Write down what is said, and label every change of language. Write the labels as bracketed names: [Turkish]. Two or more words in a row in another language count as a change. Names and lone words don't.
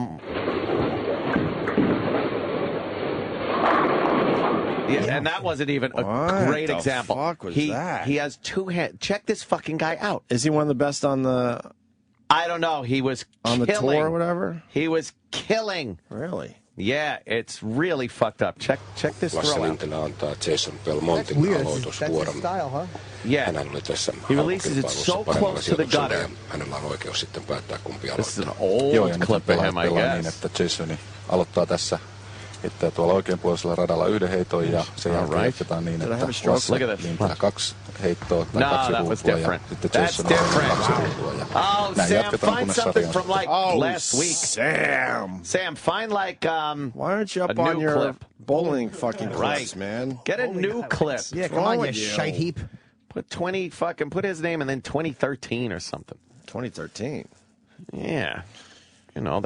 [English] Yeah, and that wasn't even a great example. What the fuck was that? He has 2 hands. Check this fucking guy out. Is he one of the best on the... I don't know. He was on the tour or whatever? He was killing. Really? Yeah, it's really fucked up. Check this throw out. [Finnish] Antaa Jason Belmontin aloitusvuoron. [English] Style, huh? Yeah. [Finnish] Hän oli tässä [English] He releases it so close to the gutter. [Finnish] Hänellä on oikeus sitten päättää kumpi [English] This is [Finnish] aloittaa. [English] an old clip of him, I [Finnish] niin, [English] guess. [Finnish] että Jasoni aloittaa tässä heittää tuolla oikeanpuolisella radalla 1 heiton ja sen jälkeen jatketaan niin, että Lasse liintää 2 heittoa tai 2 ruutua ja sitten Jason on 2 ruutua. Ja näin jatketaan, kunnes sarja on. [English] From like last week. Sam, find like why aren't you up on your bowling fucking clips, man? Get a new clip. Yeah, come on, you shite heap. Put his name and then 2013 or something. 2013. Yeah. That's